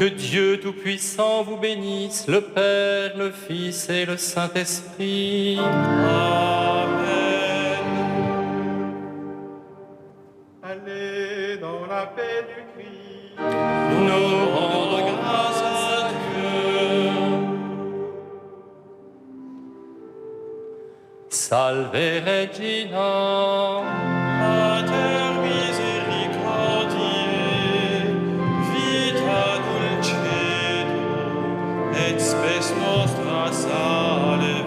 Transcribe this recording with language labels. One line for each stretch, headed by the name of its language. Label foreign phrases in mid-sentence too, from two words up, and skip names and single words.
French: Que Dieu Tout-Puissant vous bénisse, le Père, le Fils et le Saint-Esprit. Amen. Allez dans la paix du Christ. Nous rendons grâce à Dieu.
Latin: Salve Regina. Mater misericordiae, vita dulcedo, et spes nostra salve.